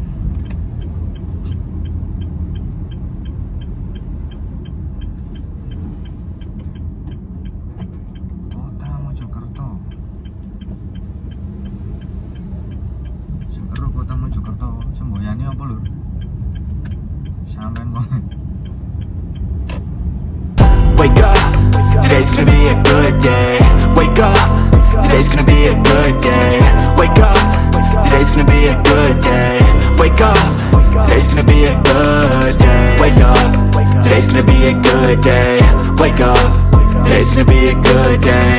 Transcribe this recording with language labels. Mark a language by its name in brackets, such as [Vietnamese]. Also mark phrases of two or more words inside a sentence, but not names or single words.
[Javanese] Kota Mojokerto. Sing ero Kota Mojokerto, semboyane apa lur? Sampean kok. [English] Wake up, today's gonna be a good day. Wake up, today's gonna be a good day. Wake up, today's gonna be a good day. Wake up, today's gonna be a good day. Wake up, today's gonna be a good day. Wake up, today's gonna be a good day.